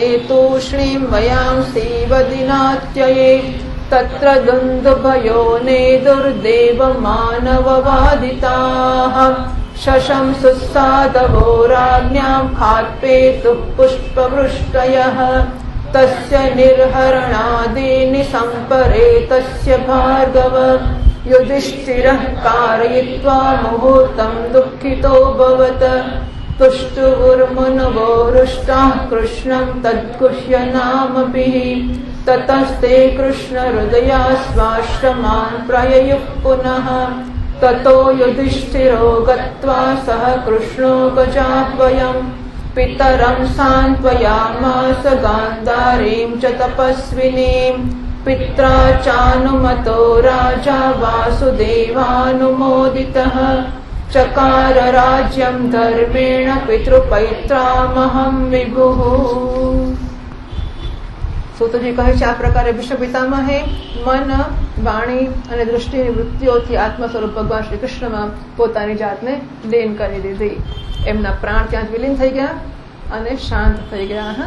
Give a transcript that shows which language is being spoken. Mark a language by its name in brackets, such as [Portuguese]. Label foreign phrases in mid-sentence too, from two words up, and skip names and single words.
[Sanskrit] તૂષ્ણીં વयांसि વદિનાત્યયે તત્ર દુંદુભયો નેદુર્દેવ માનવવાદિતાઃ શશંસુ સાધવો રાજ્ઞાં ખાત્પેતુઃ પુષ્પવૃષ્ટયઃ તસ્ય નિર્હરણાદીનિ સંપરેતસ્ય ભાર્ગવ યુધિષ્ઠિરઃ कारयित्वा મુહૂર્तं દુઃખિતોऽભવત तुष्टुर्मुनवो हृष्टाः कृष्णं तद्गुह्यनामभिः ततस्ते कृष्णहृदयास्वाश्रमान् प्रययुः पुनः ततो युधिष्ठिरो गत्वा सह कृष्णो गजाह्वयम् पितरं सान्त्वयामास गान्धारीं च तपस्विनीं पित्रा चानुमतो राजा वासुदेवानुमोदितः चकार राज्यं धर्मेण પિતૃપૈત્રામહં વિભુઃ. [Gujarati] સૂતજી કહે છે આ પ્રકારે વિશ્વ પિતામહે મન, વાણી અને દૃષ્ટિની વૃત્તિઓથી આત્મ સ્વરૂપ ભગવાન શ્રી કૃષ્ણમાં પોતાની જાતને લીન કરી દીધી. એમના પ્રાણ ત્યાં જ વિલીન થઈ ગયા અને શાંત થઈ ગયા.